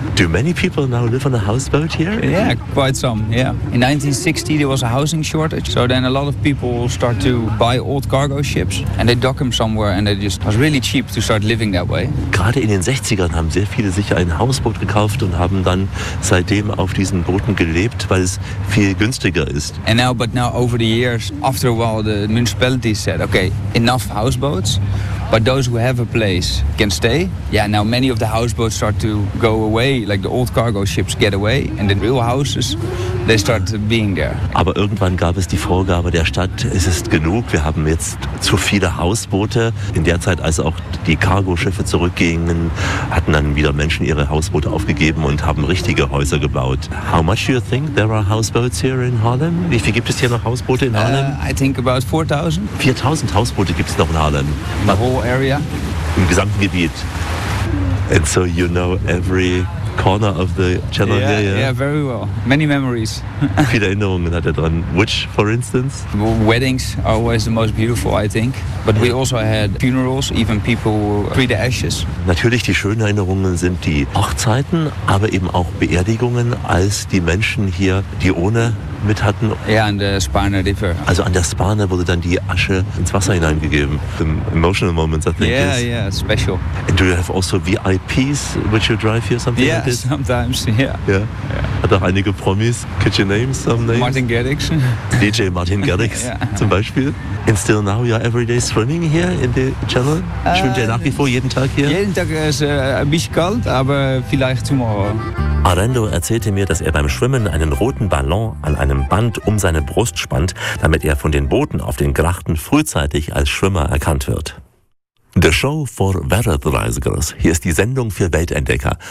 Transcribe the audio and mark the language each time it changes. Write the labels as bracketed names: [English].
[English] Do many people now live on a houseboat here? Yeah, quite some, yeah. In 1960 there was a housing shortage, so then a lot of people start to buy old cargo ships and they dock them somewhere and it just was really cheap to start living that way. [German] Gerade in den 60ern haben sehr viele sich ein Hausboot gekauft und haben dann seitdem auf diesen Booten gelebt, weil es viel günstiger ist. [English] And now, but now over the years, after a while the municipalities said, okay, enough houseboats, but those who have a place can stay. Yeah, now many of the houseboats start to go away, like the old cargo ships get away and the real houses, they start being there. [German] Aber irgendwann gab es die Vorgabe der Stadt, es ist genug, wir haben jetzt zu viele Hausboote. In der Zeit, als auch die Cargo-Schiffe zurückgingen, hatten dann wieder Menschen ihre Hausboote aufgegeben und haben richtige Häuser gebaut. [English] How much do you think there are houseboats here in Harlem? [German] Wie viel gibt es hier noch Hausboote in Harlem? [English] I think about 4,000. [German] 4,000 Hausboote gibt es noch in Harlem. [English] In the whole area? [German] Im gesamten Gebiet. [English] And so you know every corner of the channel. Yeah, very well. Many memories. [German] Viele Erinnerungen hat dran. [English] Which, for instance? Weddings are always the most beautiful, I think. But we also had funerals, even people pre the ashes. [German] Natürlich, die schönen Erinnerungen sind die Hochzeiten, aber eben auch Beerdigungen, als die Menschen hier die Urne mit hatten. Ja, an der Spanne River. Also an der Spanne wurde dann die Asche ins Wasser hineingegeben. [English] The emotional moments, I think. Yeah, special. And do you have also VIPs, which you drive here, something like this? Yeah, sometimes, [German] Hat auch einige Promis. [English] Could you name some names? Martin Garrix. [German] DJ Martin Garrix, zum Beispiel. [English] And still now you are every day swimming here in the channel? [German] Schwimmt ihr nach wie vor jeden Tag hier? Jeden Tag ist ein bisschen kalt, aber vielleicht tomorrow. Arendo erzählte mir, dass er beim Schwimmen einen roten Ballon an einem Band um seine Brust spannt, damit er von den Booten auf den Grachten frühzeitig als Schwimmer erkannt wird. [English] The Show for Wereldreisigers. [German] Hier ist die Sendung für Weltentdecker.